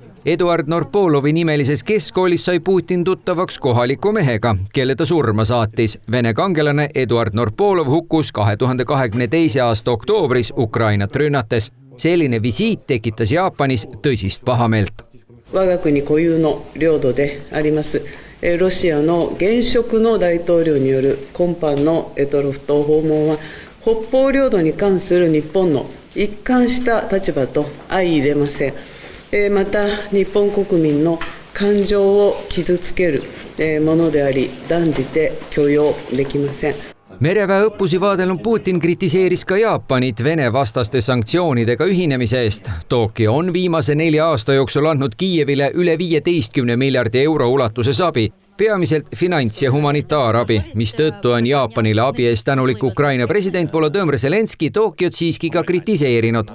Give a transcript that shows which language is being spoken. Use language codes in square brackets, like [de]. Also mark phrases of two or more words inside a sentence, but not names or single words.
[et] Eduard Norpolovi nimelises keskkoolis sai Putin tuttavaks kohaliku mehega, kelle ta surma saatis. Vene kangelane Eduard Norpolov hukkus 2022. aasta oktoobris Ukrainat rünnates. Selline visiit tekitas Jaapanis tõsist pahameelt. [ja] 我が国固有の領土であります。ロシアの現職の大統領による今般の択捉島訪問は北方領土に関する日本の一貫した立場と相入れません。また日本国民の感情を傷つけるものであり断じて許容できません。 [et] Mereväe õppusi vaadelnud Putin kritiseeris ka Jaapanit Vene vastaste sanktsioonidega ühinemise eest. Tokyo on viimase 4 aasta jooksul andnud Kiievile üle 15 miljardi euro ulatuses abi, peamiselt finants- ja humanitaarabi, mis tõttu on Jaapanile abi eest tänulik Ukraina president Volodõmõr Zelenski Tokyot siiski ka kritiseerinud.